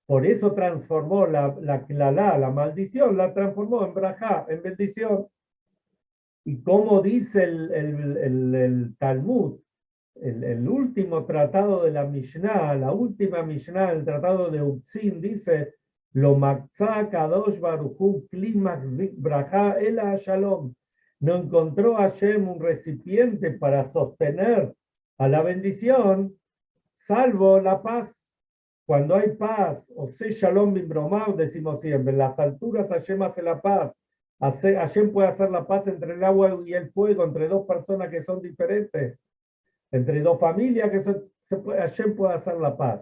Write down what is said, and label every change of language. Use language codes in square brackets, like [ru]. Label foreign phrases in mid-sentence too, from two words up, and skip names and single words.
[es] Por eso transformó la maldición, la transformó en brajá, en bendición. Y como dice el Talmud, el último tratado de la Mishnah, la última Mishnah, el tratado de Utzin, dice, [he] לא מצא הקדוש ברוך הוא כלי מחזיק ברכה אלא שלום. [es] No encontró Hashem un recipiente para sostener a la bendición, salvo la paz. Cuando hay paz, [he] עושה שלום במרומיו, [es] decimos siempre, en las alturas Hashem hace la paz. Hashem puede hacer la paz entre el agua y el fuego, entre dos personas que son diferentes, entre dos familias que Hashem puede hacer la paz.